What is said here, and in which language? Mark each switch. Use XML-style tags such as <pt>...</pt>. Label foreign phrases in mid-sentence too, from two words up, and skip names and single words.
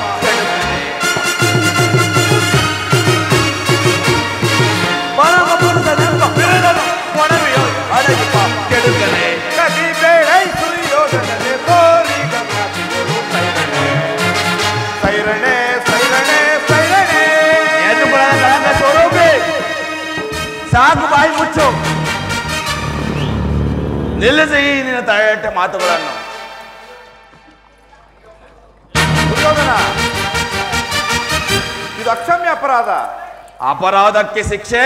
<kn>ಪರಮ ಪುರುಷನೆಂಬ ಬಿರುದನು ಒಡವೆಯ ಅಡಗಿಪ ಕೆಡುಕನೆ. ಕದಿ ಬೇಡೈ ಸುಯೋಧನನೆ ತೋರಿ ಗಂಗಾತಿಯೋಳು ಸೈರಣೆ. ಸೈರಣೆ ಸೈರಣೆ ಸೈರಣೆ. ಎದುಕುಲದ ಕಳಂಕ ಸ್ವರೂಪಿ, ಸಾಕು ಬಾಯಿ ಮುಚ್ಚು. ನಿಲ್ಲಿಸಿ ಈ ನಿನ್ನ ತಲೆಯಟ್ಟೆ ಮಾತುಗಳನ್ನು. ದುರ್ಯೋಧನ, ಇದು ಅಕ್ಷಮ್ಯ ಅಪರಾಧ. ಅಪರಾಧಕ್ಕೆ ಶಿಕ್ಷೆ</kn>